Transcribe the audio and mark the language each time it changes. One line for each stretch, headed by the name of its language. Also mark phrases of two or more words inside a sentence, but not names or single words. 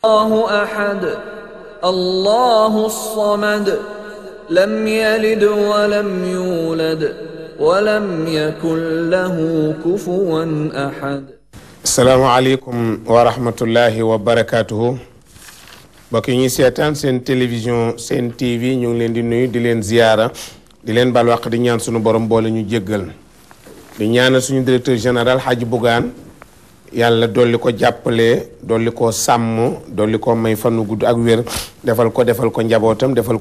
Arabic: الله أحد الله الصمد لم يلد ولم يولد ولم يكن له كفوا أحد. السلام عليكم ورحمة الله وبركاته.
Wolof: mbokk yi ñuy seetaan seen télévision seen TV ñu ngi leen di nuyu di leen ziyaara di leen bal waq di ñaan suñu borom boole ñu jéggal di ñaanal suñu
French: directeur général
Wolof: Hadji Bougane yàlla dolli ko jàppale dolli ko sàmm dolli ko may fanu gudd ak wér defal ko njabootam defal